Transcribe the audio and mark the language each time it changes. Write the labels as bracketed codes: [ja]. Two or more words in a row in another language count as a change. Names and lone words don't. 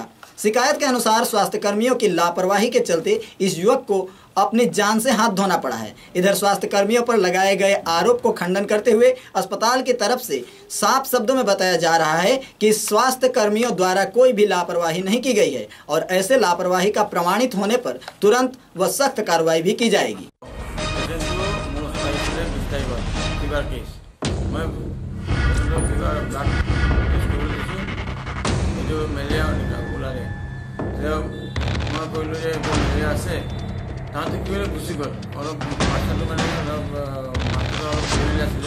[hi] शिकायत के अनुसार स्वास्थ्य कर्मियों की लापरवाही के चलते इस युवक को अपनी जान से हाथ धोना पड़ा है। इधर स्वास्थ्य कर्मियों पर लगाए गए आरोप को खंडन करते हुए अस्पताल की तरफ से साफ शब्दों में बताया जा रहा है कि स्वास्थ्य कर्मियों द्वारा कोई भी लापरवाही नहीं की गई है और ऐसे लापरवाही का प्रमाणित होने पर तुरंत व सख्त कार्रवाई भी की जाएगी। [as] তাহাঁতে কি হলে গুচি গ'ল, অলপ বাচ্চাটো মানে অলপ মাছটো অলপ ফেৰিলে আছিলে।